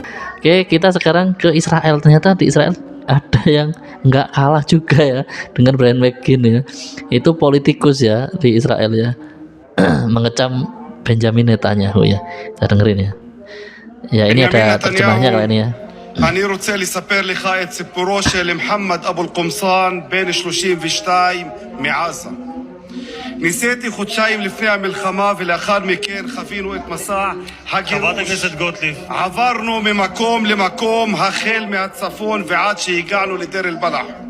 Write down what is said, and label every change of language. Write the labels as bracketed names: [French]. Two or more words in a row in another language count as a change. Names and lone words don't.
[Indonesian] Oke, kita sekarang ke Israel. Ternyata di Israel ada yang nggak kalah juga ya dengan Brian McCain ya. Itu politikus ya di Israel ya, mengecam Benjamin Netanyahu ya. Kita dengerin ya. Ya, ini ada terjemahnya kali ini ya. [Hebrew] אני רוצה לספר לך את סיפורו של מוחמד אבו אל-קומסאן בן 32 מעזה. ניסיתי חודשיים לפני המלחמה ולאחר מכן חווינו את מסע הגירוש. חברת הכנסת גוטליב. עברנו ממקום למקום החל מהצפון ועד שהגענו לדיר אל-בלח.